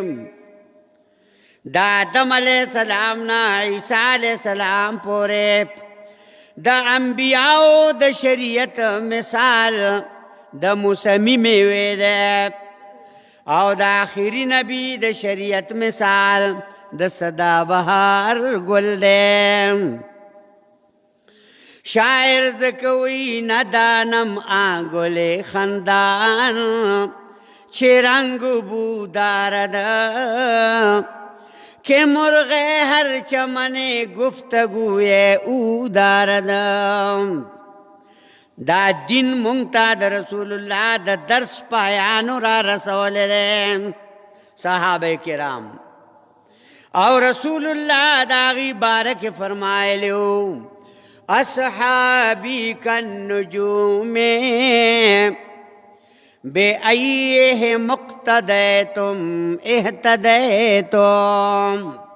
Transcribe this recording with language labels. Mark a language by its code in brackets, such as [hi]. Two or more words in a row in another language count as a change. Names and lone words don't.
[ps] د آدم علیه السلام نه عیسی علیه السلام پورې د انبیاو د شریعت مثال د موسمی میوې ده او د آخري نبی د شریعت مثال د سدابهار ګل ده. [fa] شاعر زکوی ندانم آگل خندان چه رنگ بو دارد که مرغ هر چمن گفتگوی او دارد. [ps] دا دین مونږ د رسول الله د درس پایانو را رسولی دی صحابه کرام او رسول الله د هغې باره کې فرمایلی و [ar] اصحابی کالنجوم بأیہم اقتدیتم اهتدیتم.